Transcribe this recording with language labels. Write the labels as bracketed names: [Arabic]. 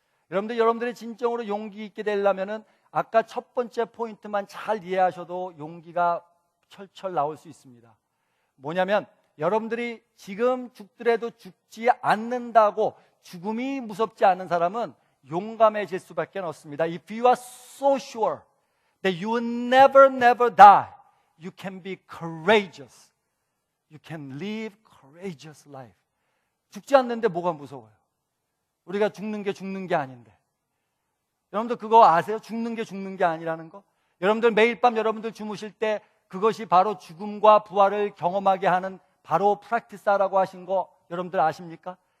[Korean] 여러분들이 진정으로 용기 있게 되려면은 아까 첫 번째 포인트만 잘 이해하셔도 용기가 철철 나올 수 있습니다. 뭐냐면 여러분들이 지금 죽더라도 죽지 않는다고 죽음이 무섭지 않은 사람은 용감해질 수밖에 없습니다. [English] If you are so sure that you will never die, you can be courageous. You can live courageous life. [Korean] 죽지 않는데 뭐가 무서워요? 우리가 죽는 게 아닌데. 여러분들 그거 아세요? 죽는 게 아니라는 거? 여러분들 매일 밤 여러분들 주무실 때 그것이 바로 죽음과 부활을 경험하게 하는 바로 프랙티스라고 하신 거 여러분들 아십니까?